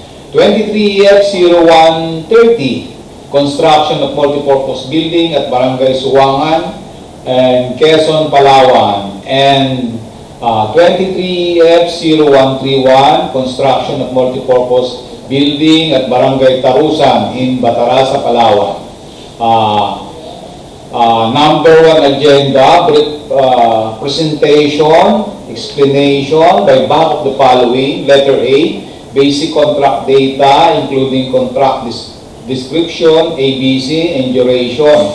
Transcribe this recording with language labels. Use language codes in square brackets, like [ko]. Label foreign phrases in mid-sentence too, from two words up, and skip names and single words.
[en] 23EF0130, construction of multipurpose building at Barangay Swoangan and Quezon, Palawan. And 23F0131, construction of multipurpose building at Barangay Tarusan in Bataraza, Palawan. Number one agenda, presentation, explanation by back of the following. Letter A, basic contract data including contract description, ABC, and duration.